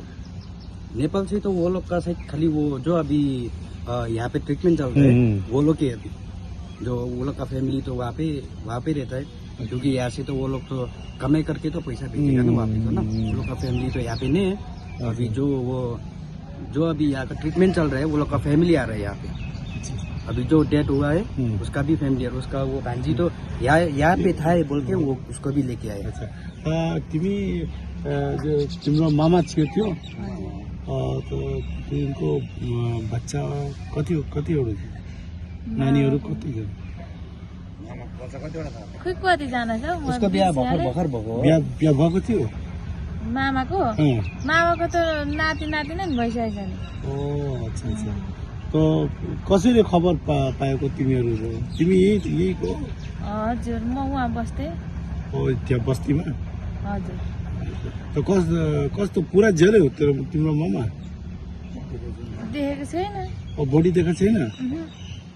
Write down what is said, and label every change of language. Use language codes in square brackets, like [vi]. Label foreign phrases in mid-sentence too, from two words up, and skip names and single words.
[hi] नेपाल से तो वो लोग का शायद खाली वो जो अभी यहाँ पे ट्रीटमेंट चल रहा है वो लोग के, अभी जो वो लोग का फैमिली तो वहाँ पे रहता है, क्योंकि यहाँ से तो वो लोग तो कमाई करके तो पैसा भेजेगा ना वहाँ पे, तो ना वो लोग का फैमिली तो यहाँ पे नहीं है। अभी जो अभी यहाँ का ट्रीटमेंट चल रहा है वो लोग का फैमिली आ रहा है यहाँ पे। अभी जो डेथ हुआ है उसका भी फैमिली है, उसका वो भांजी तो यहाँ पे था बोल के वो उसको भी लेके आए। [ne] तिमी जो तिम्रो मामा थियो तो तिम्रो बच्चा कतिवटा थियो? नानीहरू कति थियो? खोइ कतिजना छ उसको बिहा भर्खर भएको। बिहा भएको थियो? मामाको त नाति नातिना नि भइसकेको छ नि। अच्छा, तो कसरी खबर पाएको तिमीहरू? तिमी यहीको? हजुर, म उहाँ बस्थे। त्यहाँ बस्तीमा? हजुर। तो कस्तो पुरा जेलै हो तिम्रो मामा? देखेको छैन। बडी देखाएको छैन?